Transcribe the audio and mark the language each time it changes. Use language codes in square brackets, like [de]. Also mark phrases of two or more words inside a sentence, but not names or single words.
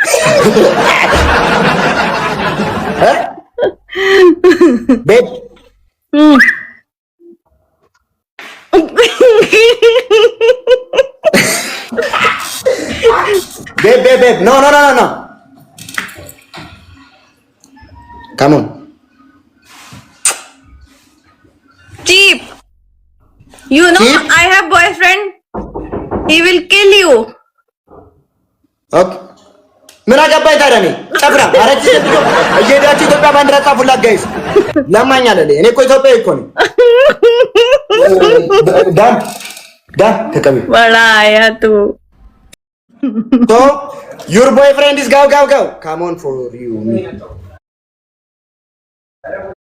[en] Huh? Babe, babe. No. Come on. cheap you know Cheap? I have boyfriend he will kill you Okay. [am] ምን አገባኝ ታዲያ እኔ ጨፍራ አረች እየሄዳችሁ ኢትዮጵያ ባንዲራ ጻፉላት ጋይስ ለማኝ አለ እኔ እኮ ኢትዮጵያዊ እኮ ነኝ ዳን ተቀበል [hi] बड़ा आया तू [en] So, your boyfriend is go. Come on for you.